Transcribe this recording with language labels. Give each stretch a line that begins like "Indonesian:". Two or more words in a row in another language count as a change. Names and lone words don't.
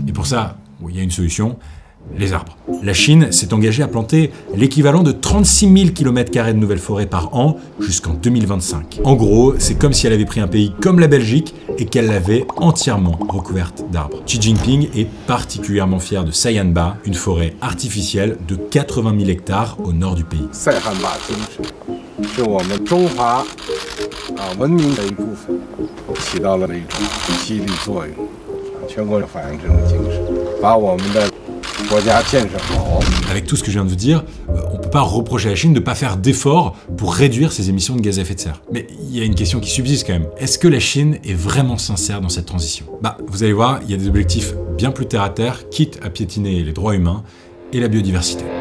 French: Et pour ça, il y a une solution, les arbres. La Chine s'est engagée à planter l'équivalent de 36 000 km² de nouvelles forêts par an jusqu'en 2025. En gros, c'est comme si elle avait pris un pays comme la Belgique et qu'elle l'avait entièrement recouverte d'arbres. Xi Jinping est particulièrement fier de Saihanba, une forêt artificielle de 80 000 hectares au nord du pays.
Chinese: 塞罕坝精神是我们中华文明的一部分，起到了一种激励作用，全国反映这种精神，把我们的
French: Avec tout ce que je viens de vous dire, on ne peut pas reprocher à la Chine de ne pas faire d'efforts pour réduire ses émissions de gaz à effet de serre. Mais il y a une question qui subsiste quand même. Est-ce que la Chine est vraiment sincère dans cette transition? Vous allez voir, il y a des objectifs bien plus terre à terre, quitte à piétiner les droits humains et la biodiversité.